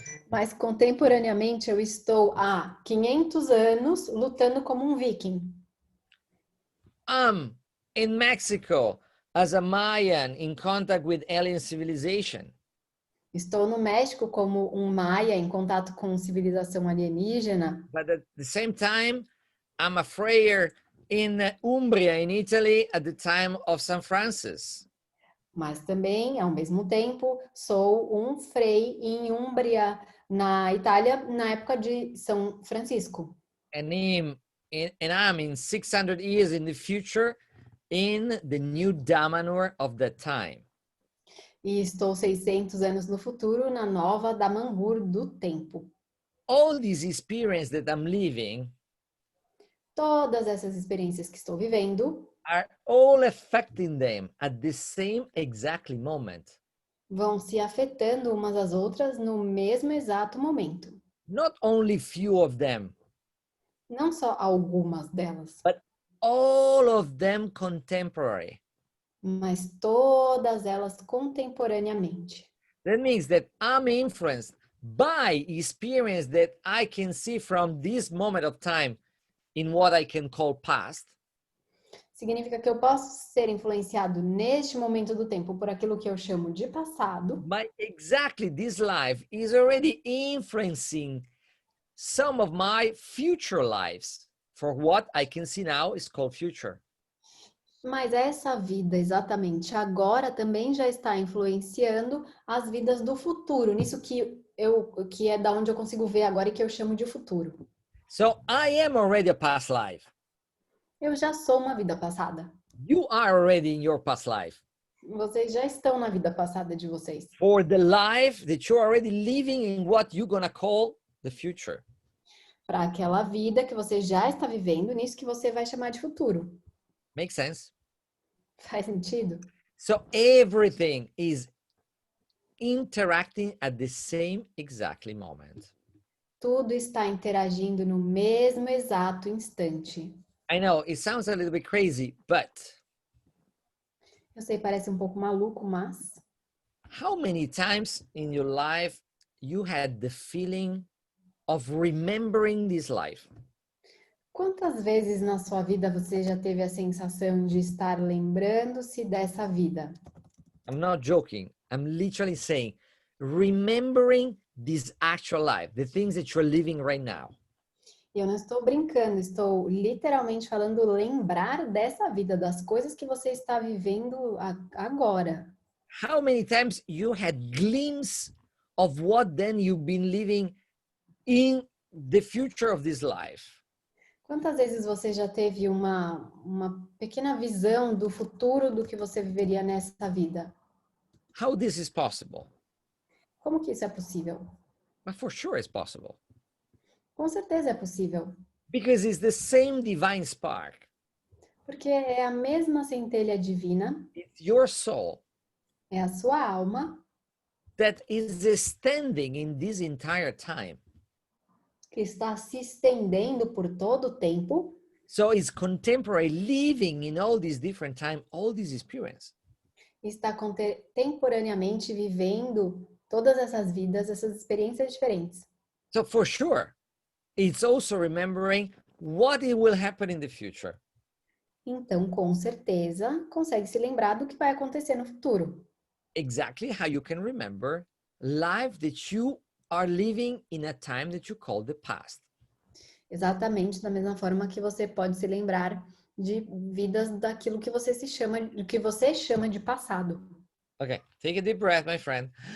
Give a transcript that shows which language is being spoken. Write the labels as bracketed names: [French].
[Portuguese] Mas contemporaneamente eu estou há 500 anos lutando como um viking. [English] In Mexico as a Mayan in contact with alien civilization. [Portuguese] Estou no México como um maia em contato com civilização alienígena. [English] But at the same time, I'm a frayer in Umbria, in Italy, at the time of St. Francis. [Portuguese] Mas também, ao mesmo tempo, sou um frei em Umbria, na Itália, na época de São Francisco. [English] And I'm in 600 years in the future in the new Damanhur of that time. [Portuguese] E estou 600 anos no futuro, na nova Damanhur do tempo. [English] All this experience that I'm living [Portuguese] Todas essas experiências que estou vivendo [English] are all affecting them at the same exactly moment. [Portuguese] vão se afetando umas às outras no mesmo exato momento. [English] Not only few of them, [Portuguese] Não só algumas delas, [English] but all of them contemporary. [Portuguese] mas todas elas contemporaneamente. [English] That means that I'm influenced by experience that I can see from this moment of time in what I can call past. [Portuguese] Significa que eu posso ser influenciado neste momento do tempo por aquilo que eu chamo de passado. [English] But exactly this life is already influencing some of my future lives for what I can see now is called future. [Portuguese] Mas essa vida, exatamente agora, também já está influenciando as vidas do futuro, nisso que é da onde eu consigo ver agora e que eu chamo de futuro. [English] So I am already a past life. [Portuguese] Eu já sou uma vida passada. [English] You are already in your past life. [Portuguese] Vocês já estão na vida passada de vocês. [English] For the life that you're already living in what you're gonna call the future. [Portuguese] Para aquela vida que você já está vivendo, nisso que você vai chamar de futuro. [English] Make sense? [Portuguese] Faz sentido? [English] So everything is interacting at the same exactly moment. [Portuguese] Tudo está interagindo no mesmo exato instante. [English] I know it sounds a little bit crazy, but [Portuguese] Eu sei, parece um pouco maluco, mas [English] how many times in your life you had the feeling of remembering this life? [Portuguese] quantas vezes na sua vida você já teve a sensação de estar lembrando-se dessa vida? [English] I'm not joking. I'm literally saying, remembering this actual life, the things that you're living right now. [Portuguese] Eu não estou brincando, estou literalmente falando lembrar dessa vida, das coisas que você está vivendo agora. [English] How many times you had glimpse of what then you've been living in the future of this life? [Portuguese] Quantas vezes você já teve uma pequena visão do futuro do que você viveria nessa vida? [English] How this is possible? [Portuguese] Como que isso é possível? [English] But for sure it's possible. [Portuguese] Com certeza é possível. [English] Because it's the same divine spark. [Portuguese] Porque é a mesma centelha divina, [English] It's your soul [Portuguese] é a sua alma [English] that is standing in this entire time. [Portuguese] que está se estendendo por todo o tempo. [English] So it's contemporary living in all these different time, all these experience. [Portuguese] Está contemporaneamente vivendo todas essas vidas, essas experiências diferentes. [English] So for sure, it's also remembering what it will happen in the future. [Portuguese] Então, com certeza, consegue se lembrar do que vai acontecer no futuro. [English] Exactly how you can remember life that you are living in a time that you call the past. [Portuguese] Exatamente da mesma forma que você pode se lembrar de vidas daquilo que você chama de passado. [English] Okay, take a deep breath, my friend.